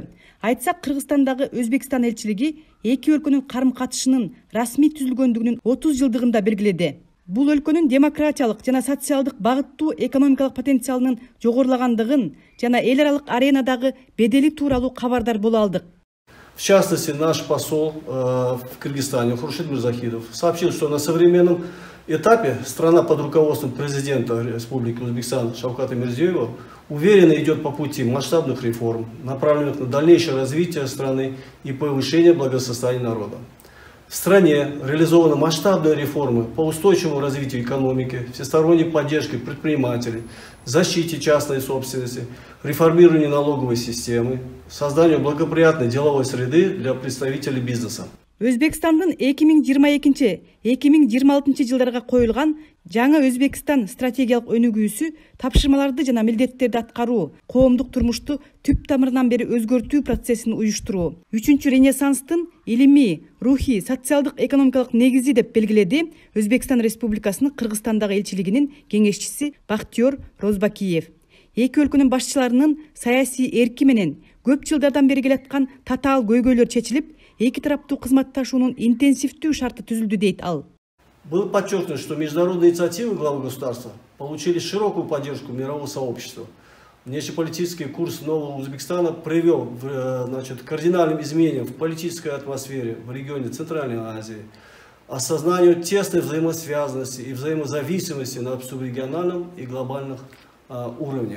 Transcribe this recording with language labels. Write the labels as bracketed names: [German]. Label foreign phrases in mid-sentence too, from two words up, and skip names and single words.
[Kyrgyz] Айтсак, Кыргызстандагы Өзбекстан элчилиги эки өлкөнүн карым-катышынын расмий түзүлгөндүгүнүн 30 жылдыгында белгиледи. Бул өлкөнүн демократиялык жана социалдык багыттуу экономикалык потенциалынын жогорулагандыгын жана эл аралык аренадагы бедели тууралуу кабардар боло алдык. [Russian] В частности, наш посол в Кыргызстане Хуршид Мирзахидов сообщил, что на современном этапе страна под руководством президента Республики Узбекистан Шавката Мирзиёева уверенно идет по пути масштабных реформ, направленных на дальнейшее развитие страны и повышение благосостояния народа. В стране реализованы масштабные реформы по устойчивому развитию экономики, всесторонней поддержке предпринимателей, защите частной собственности, реформированию налоговой системы, созданию благоприятной деловой среды для представителей бизнеса. [Kyrgyz] Өзбекстандын 2022-2026 жылдарга коюлган жаңы Өзбекстан стратегиялык өнүгүүсү тапшырмаларды жана милдеттерди аткаруу, коомдук турмушту түп тамырынан бери өзгөртүү процессин уюштуруу, 3-чү Ренессанстын илимий, рухий, социалдык экономикалык негизи деп белгиледи Өзбекстан Республикасынын Кыргызстандагы элчилигинин кеңешчиси Бактиёр Розбакиев. Эки өлкөнүн башчыларынын саясий эрки менен көп жылдардан бери келаткан татаал көйгөйлөр чечилип, эки тараптуу кызматташуунун интенсивдүү шарты түзүлдү дейт ал. [Russian] Было подчеркнуто, что международные инициативы главы государства получили широкую поддержку мирового сообщества. Внешнеполитический курс нового Узбекистана привел к кардинальным изменениям в политической атмосфере в регионе Центральной Азии, осознанию тесной взаимосвязанности и взаимозависимости на субрегиональном и глобальных уровнях.